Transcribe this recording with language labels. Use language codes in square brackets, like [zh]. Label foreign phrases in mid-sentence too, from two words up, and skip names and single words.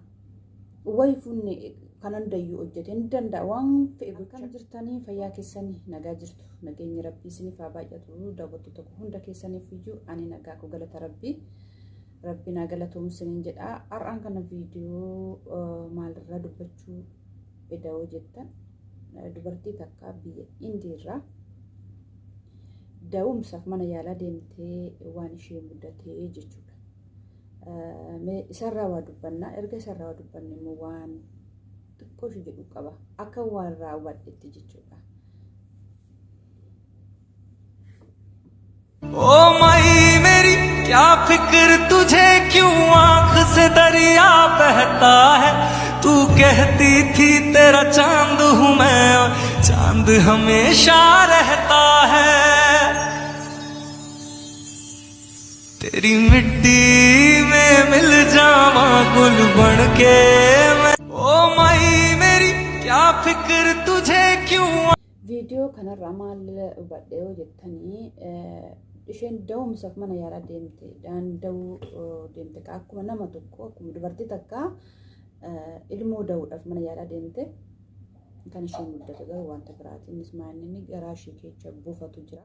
[om] Wayfuun kanan dayyuu hojjete hin danda'a waan fe'e kan jirtanii fayyaa keessanii nagaa jirtu nageenyi rabbii isiniif haa baay'atu daawwattu tokko hunda keessaniif iyyuu ani nagaa koo galata rabbii naa galatoomuu isiniin jedha har'aan kana viidiyoo maalirraa dubbachuu eda'oo jettan dubartii takka biyya indiirraa da'umsaaf mana yaalaa deemtee waan ishee mudatee jechuudha. Isarraa waa dubbannaa erga isarraa waa dubbanne immoo waan xiqqoo ishee jedhu qaba akka waan raawwadhetti jechuudha. [hi] ओ माई मेरी क्या फिक्र तुझे क्यों आंख से दरिया बहता है तू कहती थी तेरा चांद हूँ मैं चांद हमेशा रहता है तेरी मिट्टी में मिल जावा गुल बन के मैं ओ माई मेरी क्या फिक्र तुझे क्यों [om] Viidiyoo kanarraa maal hubadhee jettanii isheen da'umsaaf mana yaalaa deemte daanda'uu deemte akkuma nama tokko akkuma dubartii takka ilmoo da'uudhaaf mana yaalaa deemte kan isheen mudate garuu wanta biraati innis maanni garaa ishee keessa buufatu jira.